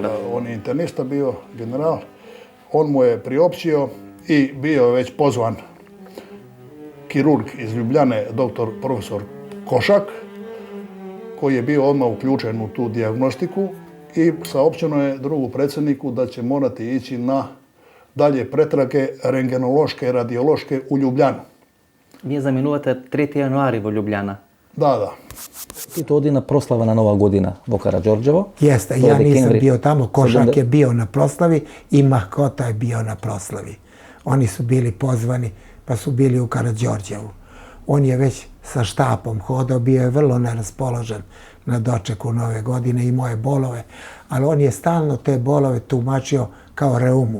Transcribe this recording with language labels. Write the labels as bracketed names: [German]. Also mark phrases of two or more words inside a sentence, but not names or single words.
[Croatian] Da, on je internista bio, general. On mu je priopćio i bio je već pozvan kirurg iz Ljubljane, profesor Košak, koji je bio odmah uključen u tu dijagnostiku i saopćeno je drugu predsjedniku da će morati ići na dalje pretrage rengenološke, radiološke u Ljubljanu. [Macedonian] Вие заминувате 3. јануари во Љубљана. [Croatian] Da. [Macedonian] Тито оди на прослава на Нова година во Караѓорѓево. [Croatian] Jeste, ja nisam bio tamo, Košak je bio na proslavi i Mahkota je bio na proslavi. Oni su bili pozvani, pa su bili u Karađorđevu. On je već sa štapom hodao, bio je vrlo neraspoložen na dočeku Nove godine, imao je bolove, ali on je stalno te bolove tumačio kao reumu.